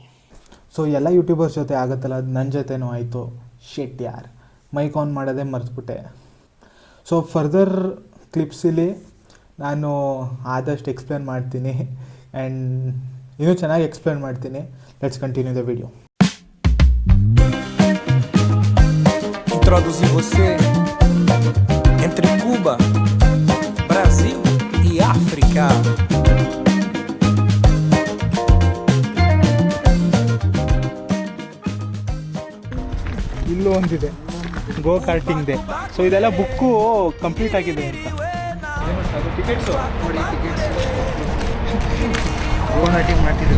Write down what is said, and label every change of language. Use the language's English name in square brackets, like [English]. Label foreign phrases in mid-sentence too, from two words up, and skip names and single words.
[Kannada] ಸೊ ಎಲ್ಲ ಯೂಟ್ಯೂಬರ್ಸ್ ಜೊತೆ ಆಗುತ್ತಲ್ಲ, ಅದು ನನ್ನ ಜೊತೆನೂ ಆಯಿತು. ಶೆಟ್ ಯಾರ್ [English] mic on [Kannada] ಮಾಡೋದೇ ಮರೆತುಬಿಟ್ಟೆ. [English] so further [Kannada] ಕ್ಲಿಪ್ಸಲ್ಲಿ ನಾನು ಆದಷ್ಟು ಎಕ್ಸ್ಪ್ಲೇನ್ ಮಾಡ್ತೀನಿ ಆ್ಯಂಡ್ ಇನ್ನೂ ಚೆನ್ನಾಗಿ ಎಕ್ಸ್ಪ್ಲೇನ್ ಮಾಡ್ತೀನಿ. [English] Let's continue the video. [Portuguese] Introduzir você entre Cuba, Brasil e África. [Kannada] ಇಲ್ಲೂ ಒಂದಿದೆ [English] go karting. [Kannada] ಸೊ ಇದೆಲ್ಲ [English] book complete [Kannada] ಆಗಿದೆ ಅಂತ. ಅದು ಟಿಕೆಟ್ಸು ನೋಡಿ, [English] go karting [Kannada] ಮಾಡ್ತಿದ್ರು.